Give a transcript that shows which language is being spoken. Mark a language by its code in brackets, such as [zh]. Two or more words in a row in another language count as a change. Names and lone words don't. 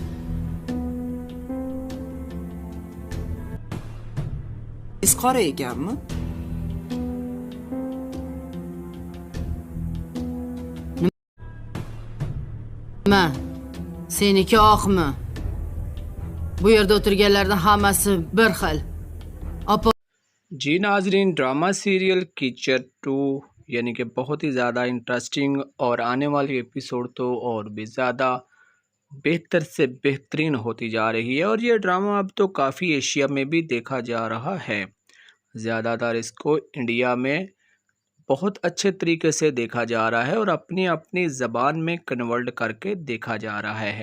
[uz] Siz qora ekanmi? Nima? Seniki oqmi? Bu yerda o'tirganlarning hammasi bir xil. Opa [hi] जी नाजरीन, [en] drama serial [hi] कीचड़ 2 यानी कि बहुत ही ज़्यादा इंटरेस्टिंग और आने वाली एपिसोड तो और भी ज़्यादा बेहतर से बेहतरीन होती जा रही है। और ये ड्रामा अब तो काफ़ी एशिया में भी देखा जा रहा है। ज़्यादातर इसको इंडिया में बहुत अच्छे तरीके से देखा जा रहा है और अपनी अपनी ज़बान में कन्वर्ट करके देखा जा रहा है।